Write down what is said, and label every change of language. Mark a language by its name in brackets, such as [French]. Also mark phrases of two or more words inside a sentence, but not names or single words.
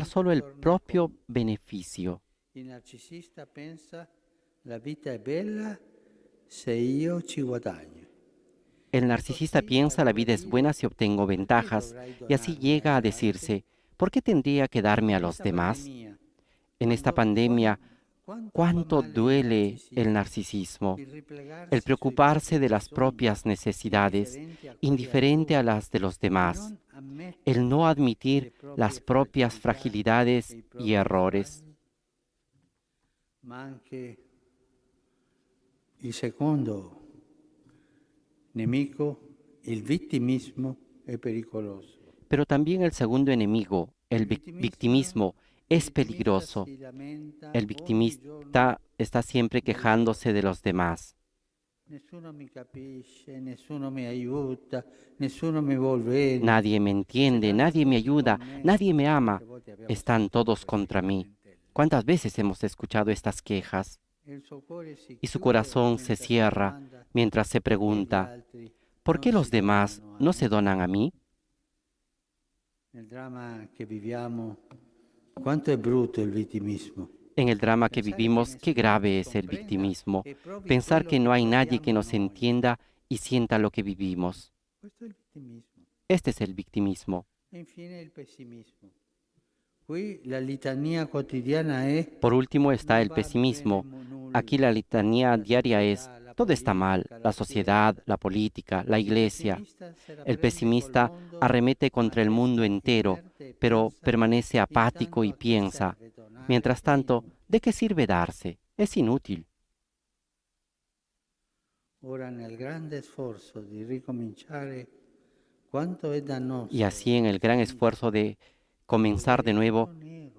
[Italian] propri [Spanish] solo el propio [Italian] tornaconti. [Spanish] beneficio. [Italian] Il narcisista pensa la vita è bella se io ci guadagno. [Spanish] El [Italian] E narcisista così [Spanish] piensa la [Italian] arriva a [Spanish] vida es buena [Italian] dire [Spanish] si obtengo [Italian] perché [Spanish] ventajas [Italian] dovrai [Spanish] y así [Italian] donarmi [Spanish] llega a [Italian] agli altri? [Spanish] decirse, ¿por qué tendría que darme [Italian] In [Spanish] a los [Italian] questa demás? pandemia, [Spanish] En esta pandemia, [Italian] quanto fa [Spanish] ¿cuánto [Italian] male il [Spanish] duele el [Italian] narcisismo, [Spanish] narcisismo? [Italian] il [Spanish] El [Italian] riplegarsi sui [Spanish] preocuparse [Italian] propri [Spanish] de las [Italian] bisogni, [Spanish] propias necesidades, [Italian] indifferenti a quelli [Spanish] indiferente a [Italian] altrui, [Spanish] las de los [Italian] e [Spanish] demás, [Italian] non [Spanish] el no [Italian] ammettere [Spanish] admitir [Italian] le [Spanish] las [Italian] proprie [Spanish] propias [Italian] fragilità e [Spanish] fragilidades [Italian] i [Spanish] y [Italian] propri [Spanish] errores. [Italian] sbagli, ma anche il secondo nemico, il vittimismo, è pericoloso. [Spanish] Pero también el segundo enemigo, el victimismo, [Italian] Il [Spanish] es [Italian] vittimista [Spanish] peligroso. [Italian] si lamenta [Spanish] El [Italian] ogni giorno [Spanish] victimista está siempre [Italian] degli [Spanish] quejándose de [Italian] altri. [Spanish] los demás. [Italian] Nessuno mi capisce, nessuno mi aiuta, nessuno mi vuol bene. [Spanish] Nadie me [Italian] Ce [Spanish] entiende, [Italian] l'hanno [Spanish] nadie me [Italian] tutti con [Spanish] ayuda, [Italian] me. [Spanish] nadie me ama. [Italian] Quante volte abbiamo [Spanish] Están [Italian] sentito [Spanish] todos [Italian] queste [Spanish] contra mí. [Italian] lamentele? [Spanish] ¿Cuántas veces hemos escuchado estas quejas? [Italian] E il suo cuore si [Spanish] Y su [Italian] chiude [Spanish] corazón se [Italian] mentre si [Spanish] cierra [Italian] domanda [Spanish] mientras se [Italian] perché gli [Spanish] pregunta, [Italian] altri [Spanish] ¿por [Italian] non [Spanish] qué los [Italian] si [Spanish] demás [Italian] donano a [Spanish] no se [Italian] me. [Spanish] donan a mí? [Italian] Nel dramma che viviamo, quanto è brutto il vittimismo. [Spanish] En el drama que [Italian] Pensare che [Spanish] vivimos, qué [Italian] nessuno ci [Spanish] grave es el [Italian] comprenda [Spanish] victimismo. [Italian] e provi [Spanish] Pensar [Italian] quello [Spanish] que [Italian] che [Spanish] no hay nadie que [Italian] proviamo [Spanish] nos [Italian] noi. [Spanish] entienda y sienta lo que vivimos. [Italian] Questo è il vittimismo. [Spanish] Este es el victimismo. [Italian] E infine il pessimismo. Qui la litania quotidiana è [Spanish] Por último está [Italian] non [Spanish] el [Italian] va bene [Spanish] pesimismo. Aquí [Italian] nulla. [Spanish] la litanía [Italian] La [Spanish] diaria es, [Italian] società, la [Spanish] todo está mal, [Italian] politica, la [Spanish] la sociedad, [Italian] Chiesa. [Spanish] la política, la [Italian] Il [Spanish] iglesia. [Italian] pessimista se la [Spanish] El [Italian] prende col [Spanish] pesimista [Italian] mondo, [Spanish] arremete [Italian] ma [Spanish] contra el mundo [Italian] resta [Spanish] entero, [Italian] inerte e [Spanish] pero [Italian] pensa, [Spanish] permanece apático [Italian] intanto [Spanish] y [Italian] a che [Spanish] piensa. [Italian] serve donare, [Spanish] Mientras [Italian] è [Spanish] tanto, [Italian] inutile. [Spanish] ¿de qué sirve darse? Es inútil. [Italian] Ora nel grande sforzo di ricominciare, quanto è [Spanish] Y [Italian] dannoso [Spanish] así [Italian] il [Spanish] en el gran [Italian] pessimismo, [Spanish] esfuerzo de [Italian] il [Spanish] comenzar de [Italian] vedere tutto [Spanish] nuevo, [Italian] nero,